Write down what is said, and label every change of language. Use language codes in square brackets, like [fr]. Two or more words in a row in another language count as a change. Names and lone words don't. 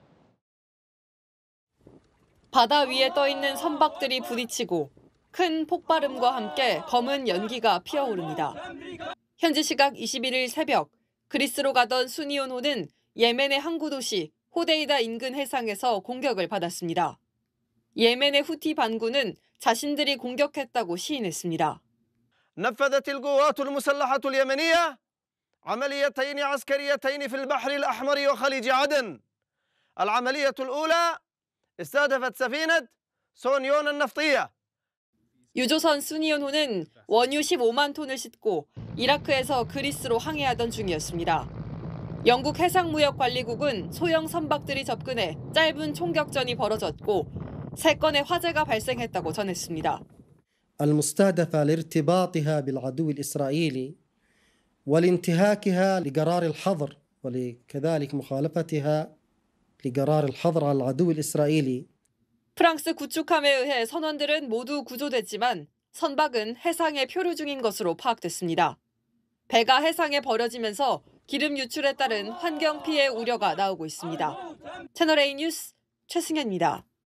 [ko] 바다 위에 떠 있는 선박들이 부딪히고 큰 폭발음과 함께 검은 연기가 피어오릅니다. 현지 시각 21일 새벽 그리스로 가던 수니온호는 예멘의 항구 도시 호데이다 인근 해상에서 공격을 받았습니다. 예멘의 후티 반군은 자신들이 공격했다고 시인했습니다. [ar] نفذت القوات المسلحة اليمنية عمليتين عسكريتين في البحر الأحمر وخليج عدن. العملية الأولى استهدفت سفينة سونيون النفطية. [ko] 유조선 수니온호는 원유 15만 톤을 싣고 이라크에서 그리스로 항해하던 중이었습니다. 영국 해상무역관리국은 소형 선박들이 접근해 짧은 총격전이 벌어졌고 3건의 화재가 발생했다고 전했습니다. [ar] المستهدفة لارتباطها بالعدو الإسرائيلي ولانتهاكها لقرار الحظر ولكذلك مخالفتها لقرار الحظر على العدو الإسرائيلي. [ko] 프랑스 구축함에 의해 선원들은 모두 구조됐지만 선박은 해상에 표류 중인 것으로 파악됐습니다. 배가 해상에 버려지면서 기름 유출에 따른 환경 피해 우려가 나오고 있습니다. 채널A 뉴스 최승현입니다.